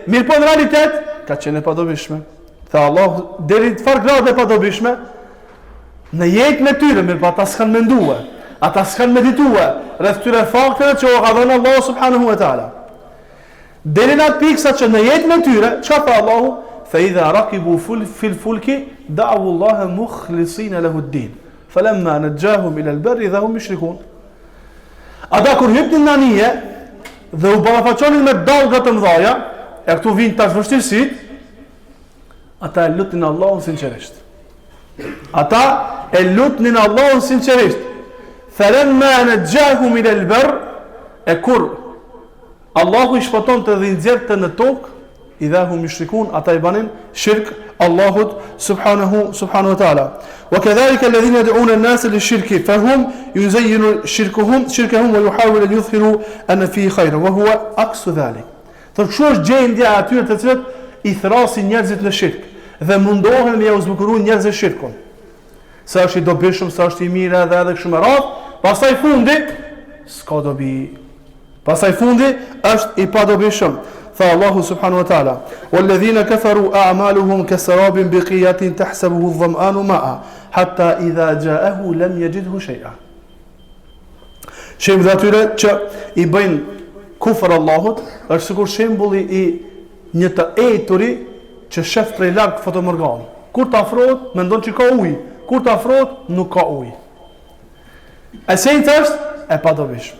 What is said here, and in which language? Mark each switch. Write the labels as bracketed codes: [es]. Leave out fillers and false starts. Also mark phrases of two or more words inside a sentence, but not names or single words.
[sq] Mirpo në realitet ka qenë e padobishme. Tha Allah, deri në çfarë grade e padobishme? Në jetën e tyre, mirë, ata s'kan menduar, ata s'kan medituar rreth këtyre fakteve që u ka dhënë Allahu [ar] سبحانه وتعالى. [sq] Deri në atë pikë sa që në jetën e tyre, çka tha Allahu? [ar] فإذا ركبوا في الفلك دعوا الله مخلصين له الدين. فلما نجاهم إلى البر إذا هم يشركون. [sq] Ata kur hypnin në anije dhe u ballafaqonin me dallga të mëdha, e këtu vijnë tash vështirësitë, ata e lutin Allahun sinqerisht. Ata e lutnin Allahun sinqerisht. [ar] فلما نجاهم إلى البر, [sq] e kur Allahu i shpëton të dhe nxjerrte në tokë, [ar] إذا هم يشركون, [sq] ata i banin shirk Allahut [ar] سبحانه وتعالى. وكذلك الذين يدعون الناس للشرك فهم يزين شركهم ويحاول أن يظهر أن فيه خيرا وهو أقسى ذلك. [sq] Kjo është gjendja e atyre të cilët i thrasin njerëzit në shirk dhe mundohen me u zbukuruar njerëzit shirkun. Sa është i dobishëm, sa është i mirë edhe kështu me radhë, pastaj fundi s'ka dobi. Pastaj fundi është i padobishëm. [ar] Tha الله سبحانه وتعالى: "والذين كفروا أعمالهم كسراب بقيعة يحسبه الظمآن ماء حتى إذا جاءه لم يجده شيئا." [sq] Shembulli atyre që i bëjnë kufër Allahut është sikur shembulli i një të eturi që shef prej larg fotomorgan. Kur të afrohet, mendon që ka ujë, kur të afrohet, nuk ka ujë. Esenca është e padobishme.